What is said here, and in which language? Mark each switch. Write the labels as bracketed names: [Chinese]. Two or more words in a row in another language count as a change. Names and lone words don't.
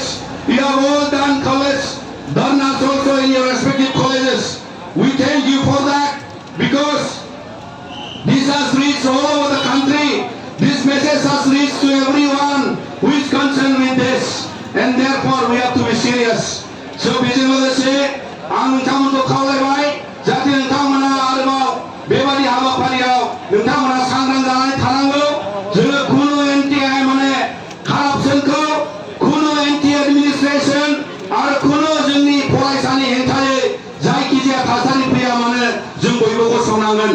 [English] You have all done college dharnas also in your respective colleges. We thank you for that, because this has reached all over the country. This message has reached to everyone who is concerned with this, and therefore we have to be serious. [Bodo] So बेजों लोगोसे आं नोंथांमोनखौ खावलायबाय जाहाथे नोंथांमोना आरोबाव बेबादि हाबाफारियाव नोंथांमोना सांग्रां जानानै थानांगौ। जोङो खुनु एन्टि माने कारापसनखौ, खुनु [English] anti administration [Bodo] आरो खुनु जोंनि फरायसानि हेंथायै जायखिजाया थासारि फैया मानो जों बयबो गसंनांगोन।